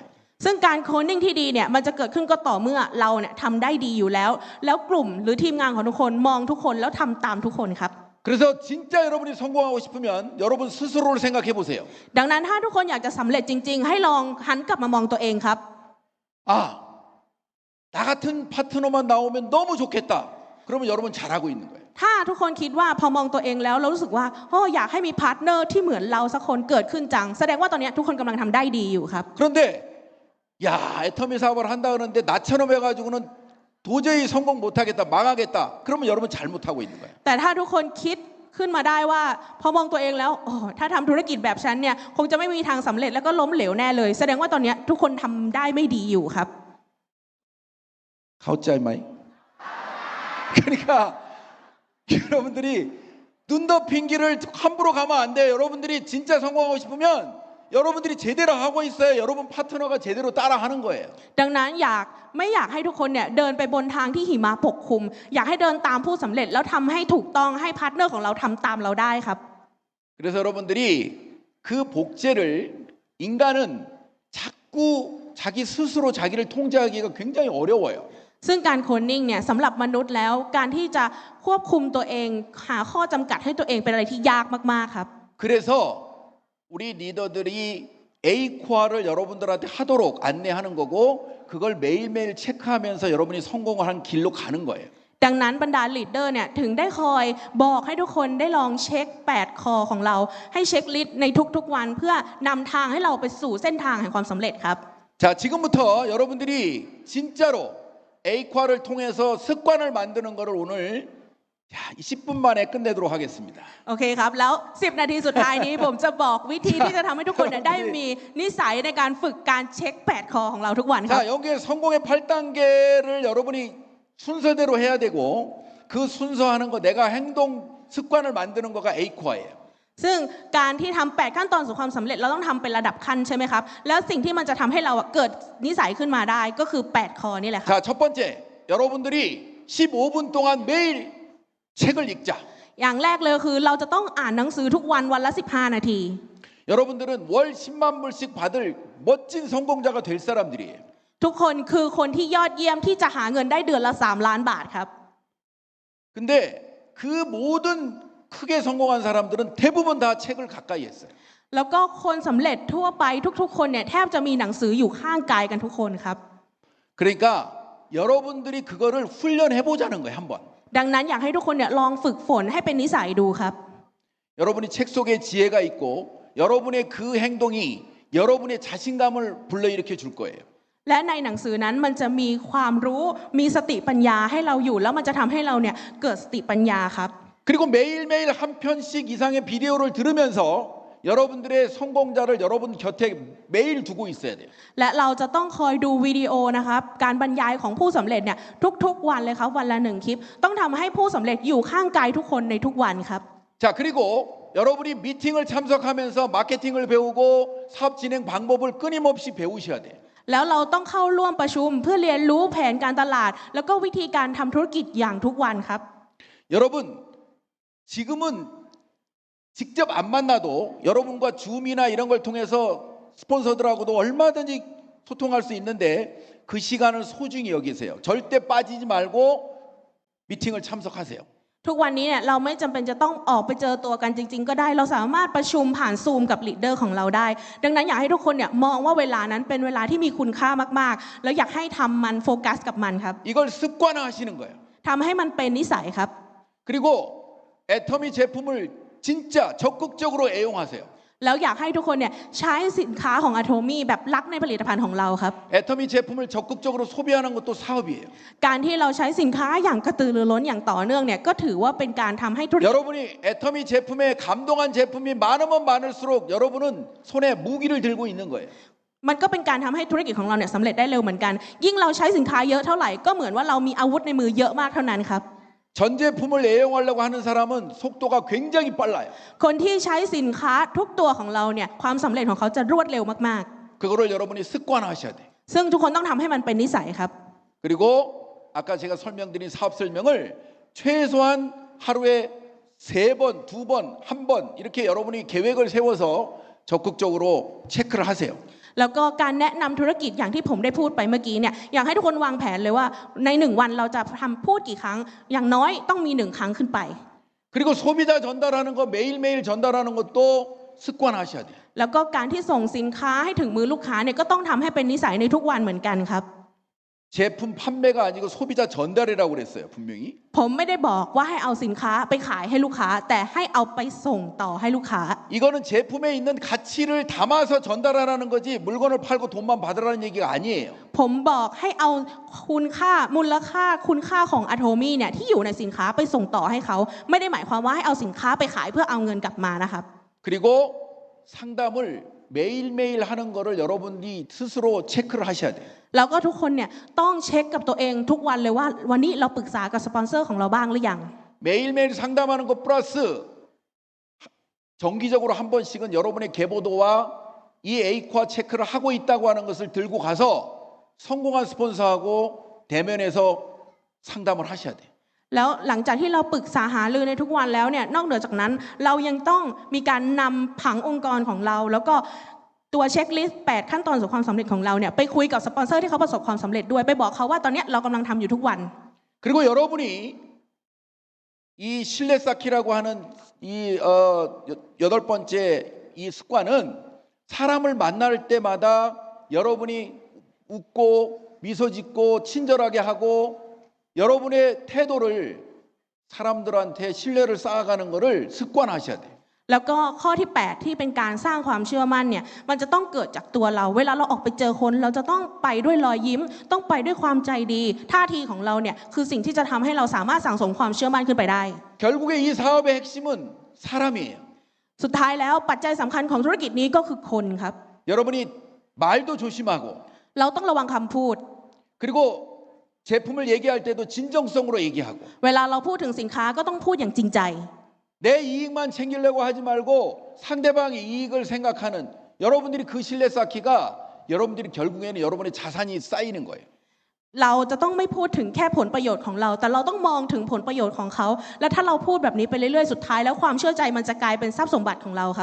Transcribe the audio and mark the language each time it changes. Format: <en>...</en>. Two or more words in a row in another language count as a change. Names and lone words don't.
<th>ซึ่งการโคนนิ่งที่ดีเนี่ยมันจะเกิดขึ้นก็ต่อเมื่อเราเนี่ยทำได้ดีอยู่แล้วแล้วกลุ่มหรือทีมงานของทุกคนมองทุกคนแล้วทำตามทุกคนครับ</th> <ko>그래서 진짜 여러분이 성공하고 싶으면 여러분 스스로를 생각해 보세요.</ko> <th>ดังนั้นถ้าทุกคนอยากจะสำเร็จจริงๆให้ลองหันกลับมามองตัวเองครับ</th> <ko>아, 나 같은 파트너만 나오면 너무 좋겠다. 그러면 여러분 잘하고 있는 거예요.</ko> <th>ถ้าทุกคนคิดว่าพอมองตัวเองแล้วเรารู้สึกว่าอยากให้มีพาร์ทเนอร์ที่เหมือนเราสักคนเกิดขึ้นจังแสดงว่าตอนนี้ทุกคนกำลังทำได้ดีอยู่ครับ</th> <ko>그런데 야, 애터미 사업을 한다 그러는데 나처럼 해가지고는 도저히 성공 못하겠다, 망하겠다. 그러면 여러분 잘못하고 있는 거예요.</ko> <th>แต่ถ้าทุกคนคิดขึ้นมาได้ว่าพอมองตัวเองแล้วถ้าทำธุรกิจแบบฉันเนี่ยคงจะไม่มีทางสำเร็จแล้วก็ล้มเหลวแน่เลยแสดงว่าตอนนี้ทุกคนทำได้ไม่ดีอยู่ครับ เข้าใจไหม.</th> <ko>그러니까 여러분들이 눈 덮인 길을 함부로 가면 안 돼요. 여러분들이 진짜 성공하고 싶으면 여러분들이 제대로 하고 있어야 여러분 파트너가 제대로 따라하는 거예요.</ko> <th>ดังนั้นไม่อยากให้ทุกคนเนี่ยเดินไปบนทางที่หิมะปกคลุมอยากให้เดินตามผู้สำเร็จแล้วทำให้ถูกต้องให้พาร์ทเนอร์ของเราทำตามเราได้ครับ</th> <ko>그래서 여러분들이 그 복제를 인간은 자꾸 자기 스스로 자기를 통제하기가 굉장히 어려워요.</ko> <th>ซึ่งการโคนนิ่งเนี่ยสำหรับมนุษย์แล้วการที่จะควบคุมตัวเองหาข้อจำกัดให้ตัวเองเป็นอะไรที่ยากมากๆครับ</th> <ko>그래서 우리 리더들이 A코어를 여러분들한테 하도록 안내하는 거고 그걸 매일매일 체크하면서 여러분이 성공을 한 길로 가는 거예요.</ko> <th>ดังนั้นบรรดาลีดเดอร์เนี่ยถึงได้คอยบอกให้ทุกคนได้ลองเช็ค8คอของเราให้เช็คลิสต์ในทุกๆวันเพื่อนำทางให้เราไปสู่เส้นทางแห่งความสำเร็จครับ</th> <ko>자, 지금부터 여러분들이 진짜로 A코어를 통해서 습관을 만드는 거를 오늘 10분 만에 끝내도록 하겠습니다.</ko> <th>โอเคครับแล้ว10นาทีสุดท้ายนี้ ผมจะบอกวิธีที่จะทำให้ทุกคนเนี่ยได้มีนิสัยในการฝึกการเช็ค8คอของเราทุกวันครับ</th> <ko>자, 여기에 성공의 8단계를 여러분이 순서대로 해야 되고 그 순서하는 거 내가 행동 습관을 만드는 거가 A코어예요.</ko> <th>ซึ่งการที่ทำ8ขั้นตอนสู่ความสำเร็จเราต้องทำเป็นระดับขั้นใช่ไหมครับแล้วสิ่งที่มันจะทำให้เราเกิดนิสัยขึ้นมาได้ก็คือ8คอนี่แหละครับ</th> <ko>자, 첫 번째 여러분들이 15분 동안 매일 책을 읽자.</ko> <th>อย่างแรกเลยคือเราจะต้องอ่านหนังสือทุกวันวันละ15นาที</th> <ko>여러분들은 월 10만 불씩 받을 멋진 성공자가 될 사람들이에요.</ko> <th>ทุกคนคือคนที่ยอดเยี่ยมที่จะหาเงินได้เดือนละ3ล้านบาทครับ</th> <ko>근데 그 모든 크게 성공한 사람들은 대부분 다 책을 가까이 했어요.</ko> <th>แล้วก็คนสำเร็จทั่วไปทุกๆคนเนี่ยแทบจะมีหนังสืออยู่ข้างกายกันทุกคนครับ</th> <ko>그러니까 여러분들이 그거를 훈련해 보자는 거예요, 한번.</ko> <th>ดังนั้นอยากให้ทุกคนเนี่ยลองฝึกฝนให้เป็นนิสัยดูครับ</th> <ko>여러분이 책 속에 지혜가 있고 여러분의 그 행동이 여러분의 자신감을 불러일으켜 줄 거예요.</ko> <th>และในหนังสือนั้นมันจะมีความรู้มีสติปัญญาให้เราอยู่แล้วมันจะทำให้เราเนี่ยเกิดสติปัญญาครับ</th> <ko>그리고 매일매일 한 편씩 이상의 비디오를 들으면서 여러분들의 성공자를 여러분 곁에 매일 두고 있어야 돼요.</ko> <th>และเราจะต้องคอยดูวิดีโอนะครับการบรรยายของผู้สำเร็จเนี่ยทุกๆวันเลยครับวันละ1คลิปต้องทำให้ผู้สำเร็จอยู่ข้างกายทุกคนในทุกวันครับ</th> <ko>자, 그리고 여러분이 미팅을 참석하면서 마케팅을 배우고 사업 진행 방법을 끊임없이 배우셔야 돼요.</ko> <th>แล้วเราต้องเข้าร่วมประชุมเพื่อเรียนรู้แผนการตลาด แล้วก็วิธีการทำธุรกิจอย่างทุกวันครับ</th> <ko>여러분 지금은 직접 안 만나도 여러분과 줌이나 이런 걸 통해서 스폰서들하고도 얼마든지 소통할 수 있는데 그 시간을 소중히 여기세요. 절대 빠지지 말고 미팅을 참석하세요.</ko> <th>ทุกวันนี้เนี่ยเราไม่จำเป็นจะต้องออกไปเจอตัวกันจริงๆก็ได้เราสามารถประชุมผ่านซูมกับลีดเดอร์ของเราได้ดังนั้นอยากให้ทุกคนเนี่ยมองว่าเวลานั้นเป็นเวลาที่มีคุณค่ามากๆแล้วอยากให้ทำมันโฟกัสกับมันครับ</th> <ko>이걸 습관화하시는 거예요.</ko> <th>ทำให้มันเป็นนิสัยครับ</th> <ko>그리고 애터미 제품을 진짜 적극적으로 애용하세요.</ko> <th>แล้วอยากให้ทุกคนเนี่ยใช้สินค้าของ Atomy แบบรักในผลิตภัณฑ์ของเราครับ</th> <ko>애터미 제품을 적극적으로 소비하는 것도 사업이에요.</ko> <th>การที่เราใช้สินค้าอย่างกระตือรือร้นอย่างต่อเนื่องเนี่ยก็ถือว่าเป็นการทำให้ธุรกิจ</th> <ko>여러분이 애터미 제품에 감동한 제품이 많으면 많을수록 여러분은 손에 무기를 들고 있는 거예요.</ko> <th>มันก็เป็นการทำให้ธุรกิจของเราเนี่ยสำเร็จได้เร็วเหมือนกันยิ่งเราใช้สินค้าเยอะเท่าไหร่ก็เหมือนว่าเรามีอาวุธในมือเยอะมากเท่านั้นครับ</th> <ko>전 제품을 애용하려고 하는 사람은 속도가 굉장히 빨라요.</ko> <th>คนที่ใช้สินค้าทุกตัวของเราเนี่ยความสำเร็จของเขาจะรวดเร็วมาก</th> <ko>그거를 여러분이 습관화하셔야 돼.</ko> <th>ๆ ซึ่งทุกคนต้องทำให้มันเป็นนิสัยครับ</th> <ko>그리고 아까 제가 설명드린 사업 설명을 최소한 하루에 3번, 2번, 1번 이렇게 여러분이 계획을 세워서 적극적으로 체크를 하세요.</ko> <th>แล้วก็การแนะนำธุรกิจอย่างที่ผมได้พูดไปเมื่อกี้เนี่ยอยากให้ทุกคนวางแผนเลยว่าใน1วันเราจะทำพูดกี่ครั้งอย่างน้อยต้องมี1ครั้งขึ้นไป</th> <ko>그리고 소비자 전달하는 거 매일매일 전달하는 것도 습관화하셔야 돼요.</ko> <th>แล้วก็การที่ส่งสินค้าให้ถึงมือลูกค้าเนี่ยก็ต้องทำให้เป็นนิสัยในทุกวันเหมือนกันครับ</th> <ko>제품 판매가 아니고 소비자 전달이라고 그랬어요. 분명히.</ko> <th>ผมไม่ได้บอกว่าให้เอาสินค้าไปขายให้ลูกค้า แต่ให้เอาไปส่งต่อให้ลูกค้า</th> <ko>이거는 제품에 있는 가치를 담아서 전달하라는 거지 물건을 팔고 돈만 받으라는 얘기가 아니에요.</ko> <th>ผมบอกให้เอาคุณค่ามูลค่าคุณค่าของอะโทมี่เนี่ยที่อยู่ในสินค้าไปส่งต่อให้เขาไม่ได้หมายความว่าให้เอาสินค้าไปขายเพื่อเอาเงินกลับมานะครับ</th> <ko>그리고 상담을 매일매일 하는 거를 여러분이 스스로 체크를 하셔야 돼요.</ko> <th>แล้วก็ทุกคนเนี่ยต้องเช็คกับตัวเองทุกวันเลยว่าวันนี้เราปรึกษากับสปอนเซอร์ของเราบ้างหรือยัง</th> <ko>매일매일 상담하는 것 플러스 정기적으로 한 번씩은 여러분의 계보도와 이 에이코아 체크를 하고 있다고 하는 것을 들고 가서 성공한 스폰서하고 대면해서 상담을 하셔야 돼요.</ko> <th>แล้วหลังจากที่เราปรึกษาหารือในทุกวันแล้วเนี่ยนอกเหนือจากนั้นเรายังต้องมีการนำผังองค์กรของเรา แล้วก็ตัวเช็คลิสต์8ขั้นตอนสู่ความสำเร็จของเราเนี่ยไปคุยกับสปอนเซอร์ที่เขาประสบความสำเร็จด้วยไปบอกเขาว่าตอนนี้เรากำลังทำอยู่ทุกวัน</th> <ko>그리고 여러분이 이 신뢰 쌓기라고 하는 이 8번째 이 습관은 사람을 만날 때마다 여러분이 웃고 미소 짓고 친절하게 하고 여러분의 태도를 사람들한테 신뢰를 쌓아가는 거를 습관하셔야 돼요.</ko> <th>แล้วก็ข้อที่8ที่เป็นการสร้างความเชื่อมั่นเนี่ยมันจะต้องเกิดจากตัวเราเวลาเราออกไปเจอคนเราจะต้องไปด้วยรอยยิ้มต้องไปด้วยความใจดีท่าทีของเราเนี่ยคือสิ่งที่จะทำให้เราสามารถสั่งสมความเชื่อมั่นขึ้นไปได้</th> <ko>결국에 이 사업의 핵심은 사람이에요.</ko> <th>สุดท้ายแล้วปัจจัยสำคัญของธุรกิจนี้ก็คือคนครับ</th> <ko>여러분이 말도 조심하고</ko> <th>เราต้องระวังคำพูด</th> <ko>그리고 제품을 얘기할 때도 진정성으로 얘기하고</ko> <th>เวลาเราพูดถึงสินค้าก็ต้องพูดอย่างจริงใจ</th> <ko>내 이익만 챙기려고 하지 말고 상대방의 이익을 생각하는 여러분들이 그 신뢰 쌓기가 여러분들이 결국에는 여러분의 자산이 쌓이는 거예요.</ko> <th>เราจะต้องไม่พูดถึงแค่ผลประโยชน์ของเราแต่เราต้องมองถึงผลประโยชน์ของเขาและถ้าเราพูดแบบนี้ไปเรื่อยๆสุดท้ายแล้วความเชื่อใจมันจะกลายเป็นทรัพย์สมบัติของเราครับ</th>